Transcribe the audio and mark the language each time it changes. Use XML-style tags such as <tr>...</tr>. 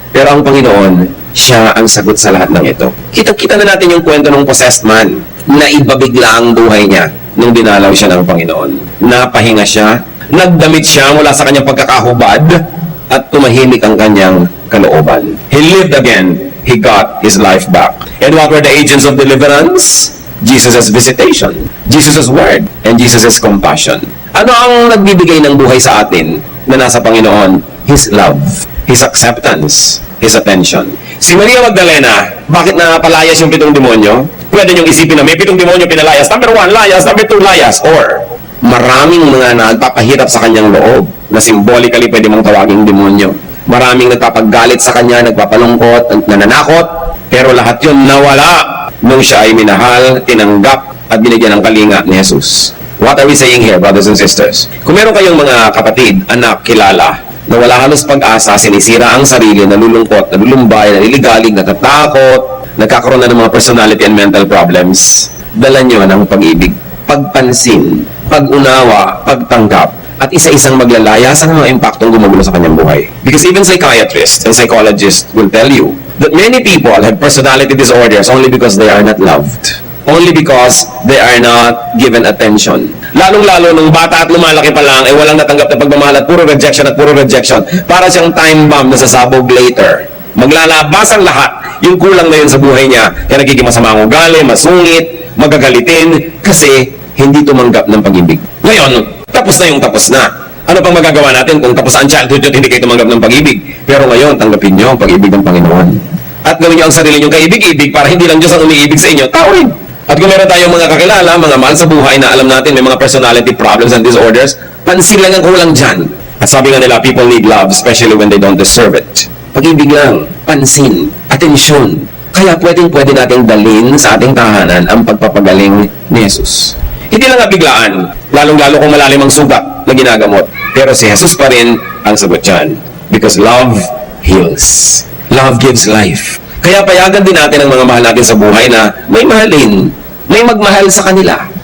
<tl>Pero ang Panginoon, siya ang sagot sa lahat ng ito. Kita-kita na natin yung kwento ng possessed man na ibabigla ang buhay niya nung dinalaw siya ng Panginoon. Napahinga siya, nagdamit siya mula sa kanyang pagkakahubad at tumahimik ang kanyang kalooban.</tl> <en>He lived again. He got his life back. And what were the agents of deliverance? Jesus' visitation, Jesus' word, and Jesus' compassion.</en> <tl>Ano ang nagbibigay ng buhay sa atin na nasa Panginoon?</tl> <en>His love, His acceptance, His attention.</en> <tl>Si Maria Magdalena, bakit napalayas yung 7 demonyo? Pwede niyong isipin na may 7 demonyo pinalayas. Number 1, layas. Number 2, layas. Or, maraming mga nagpapahirap sa kanyang loob na symbolically pwede mong tawaging demonyo. Maraming nagpapagalit sa kanya, nagpapalungkot, nananakot, pero lahat yun nawala nung siya ay minahal, tinanggap, at binigyan ng kalinga ni Jesus.</tl> <en>What are we saying here, brothers and sisters?</en> <tl>Kung meron kayong mga kapatid, anak, kilala, na wala halos pag-asa, sinisira ang sarili, nalulungkot, nalulumbay, naliligalig, natatakot, nagkakaroon na ng mga</tl> <en>personality and mental problems,</en> <tl>dala nyo ng pag-ibig, pagpansin, pag-unawa, pagtanggap, at isa-isang maglalaya sa mga impaktong gumugulo sa kanyang buhay.</tl> <en>Because even psychiatrists and psychologists will tell you that many people have personality disorders only because they are not loved. Only because they are not given attention.</en> <tl>Lalong-lalo nung bata at lumalaki pa lang, walang natanggap na pagmamahal at puro rejection at puro rejection. Para siyang time bomb na sasabog later. Maglalabas ang lahat. Yung kulang na yun sa buhay niya. Kaya nagiging masama ang ugali, masungit, magagalitin, kasi hindi tumanggap ng pag-ibig. Ngayon, tapos na yung tapos na. Ano pang magagawa natin kung tapos ang childhood yun, hindi kayo tumanggap ng pag-ibig? Pero ngayon, tanggapin nyo ang pag-ibig ng Panginoon. At gawin nyo ang sarili nyo kaibig-ibig para hindi lang Diyos ang umiibig sa inyo, tao rin. At kung meron tayong mga kakilala, mga mahal sa buhay na alam natin may mga</tl> <en>personality problems and disorders,</en> <tl>pansin lang ang kulang dyan. At sabi nga nila,</tl> <en>people need love, especially when they don't deserve it.</en> <tl>Pag-ibig lang, pansin, atensyon. Kaya pwede nating dalhin sa ating tahanan ang pagpapagaling ni Jesus. Hindi lang biglaan, lalong-lalo kung malalim ang sugat na ginagamot. Pero si Jesus pa rin ang sagot dyan.</tl> <en>Because love heals. Love gives life.</en> <tl>Kaya payagan din natin ang mga mahal natin sa buhay na may mahalin, may magmahal sa kanila.</tl>